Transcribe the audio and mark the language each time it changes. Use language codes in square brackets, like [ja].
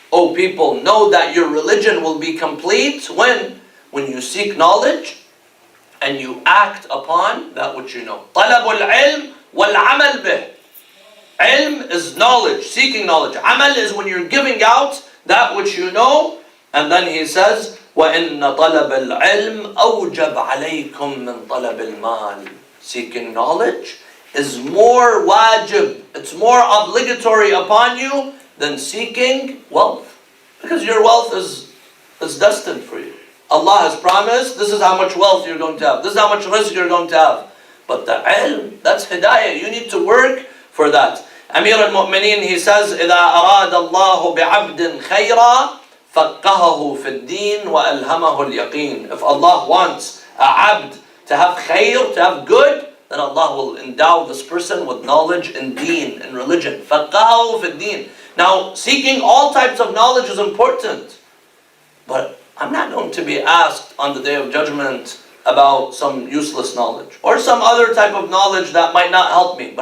[en] O people, know that your religion will be complete when you seek knowledge and you act upon that which you know. [ar] طلب العلم والعمل به. [en] Ilm is knowledge, seeking knowledge. Amal is when you're giving out that which you know. And then he says, [ar] وَإِنَّ طَلَبَ الْعِلْمِ أَوْجَبْ عَلَيْكُمْ مِنْ طَلَبِ الْمَالِ. [en] Seeking knowledge is more wajib, it's more obligatory upon you than seeking wealth. Because your wealth is destined for you. Allah has promised, this is how much wealth you're going to have, this is how much rizq you're going to have. But the ilm, that's hidayah, you need to work for that. Amir al-Mu'mineen, he says, [ar] إِذَا أَرَادَ اللَّهُ بِعَبْدٍ خَيْرًا فَقَّهَهُ فِي الدِّينِ وَأَلْهَمَهُ الْيَقِينِ. [en] If Allah wants a abd to have khair, to have good, then Allah will endow this person with knowledge in deen, in religion. [ar] فَقَّهَهُ فِي الدِّينِ. [en] Now, seeking all types of knowledge is important. But I'm not going to be asked on the Day of Judgment about some useless knowledge or some other type of knowledge that might not help me.